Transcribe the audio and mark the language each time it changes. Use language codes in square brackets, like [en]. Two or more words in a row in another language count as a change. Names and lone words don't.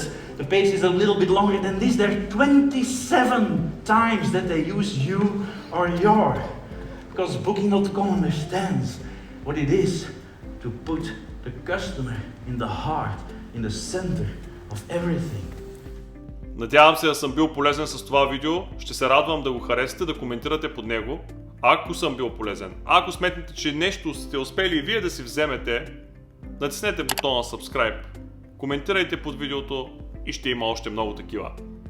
[en] The page is a little bit longer than this. There are 27 times that they use you or your. Because Booking.com understands what it is to put the customer in the heart, in the center of everything. [bg] Надявам се да съм бил полезен с това видео. Ще се радвам да го харесате, да коментирате под него. Ако съм бил полезен, ако сметнете, че нещо сте успели и вие да си вземете, натиснете бутона Subscribe, коментирайте под видеото и ще има още много такива.